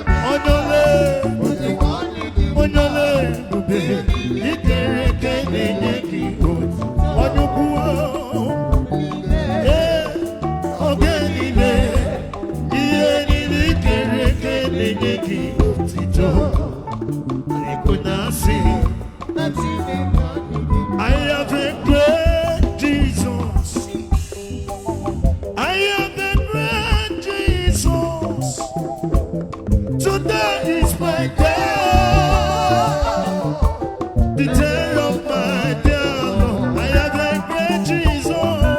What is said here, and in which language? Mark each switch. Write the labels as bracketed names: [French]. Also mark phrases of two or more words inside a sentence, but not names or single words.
[Igbo] Onye ole, onye ole ebube, i kere eke na-enye gị otito. Onye ukwu, o, ee, oge niile, ihe niile i kere eke na-enye gị otito. A na-ekwu na-asị, [English] I have a great Jesus. I have a great Jesus. Today is my day. The day of my dear Lord. I have a great Jesus.